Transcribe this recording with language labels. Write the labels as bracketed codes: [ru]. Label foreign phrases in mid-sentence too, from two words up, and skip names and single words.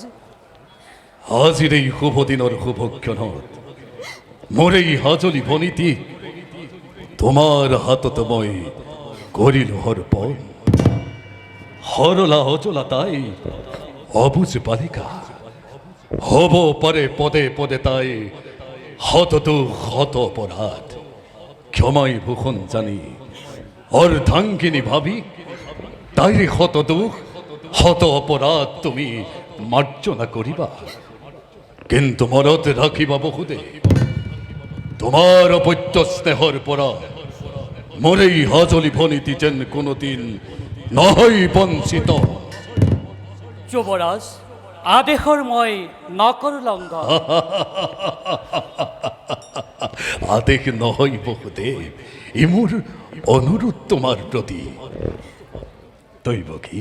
[as] আজিৰ এই শুভ দিনৰ শুভ ক্ষণত মোৰ এই হাজলি বনিতি তোমাৰ হাতত মই কৰিলো অৰ্পণ সৰলা অজলা তাই অবুজ বালিকা হ'ব পাৰে পদে পদে তাই হততো হত অপরাধ ক্ষমাই ভূষণ জানি অর্ধাঙ্গিনী ভাবি তাইরে হত দুঃখ হত অপরাধ তুমি মার্জনা করিবা কিন্তু মনত রাখিবা বহুদে তোমার অপত্য স্নেহর পরা মোরেই হাজলি ভনিতি যেন কোনোদিন নহয় বঞ্চিত যুবরাজ আদেশৰ মই নকৰো লংঘন আদেশ নহয় বহুদেৱ ই মোৰ অনুৰোধ তোমাৰ প্ৰতি তৈব কি